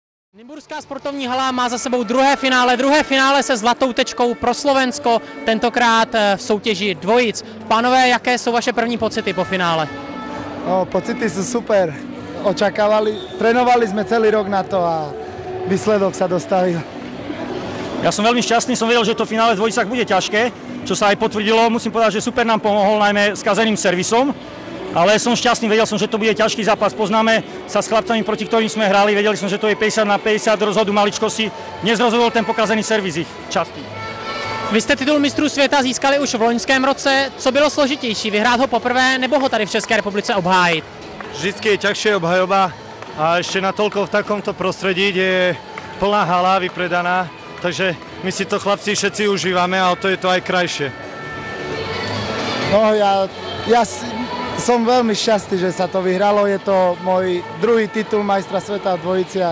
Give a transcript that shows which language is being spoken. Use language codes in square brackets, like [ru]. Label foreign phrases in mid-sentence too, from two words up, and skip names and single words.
[cs] Nymburská sportovní hala má za sebou druhé finále se zlatou tečkou pro Slovensko, tentokrát v soutěži dvojic. Pánové, jaké jsou vaše první pocity po finále? [sk] No, pocity sú super. Trénovali sme celý rok na to a výsledok sa dostavil. Ja som veľmi šťastný, som vedel, že to finále v dvojicách bude ťažké, čo sa aj potvrdilo. Musím povedať, že super nám pomohol najmä skazeným servisom. Ale som šťastný, vedel som, že to bude ťažký zápas. Poznáme sa s chlapcami, proti ktorým sme hrali, vedeli sme, že to je 50-50, rozhodu maličkosti. Dnes rozhodol ten pokazený servis ich častý. [cs] Vy jste titul mistrů světa získali už v loňském roce. Co bylo složitější, vyhrát ho poprvé nebo ho tady v České republice obhájit? [sk] Vždycky je ťažšie obhajoba a ešte natoľko v takomto prostredí, kde je plná hala vypredaná. Takže my si to chlapci všetci užívame a o to je to aj krajšie. No ja som veľmi šťastný, že sa to vyhralo. Je to môj druhý titul majstra sveta v dvojiciach.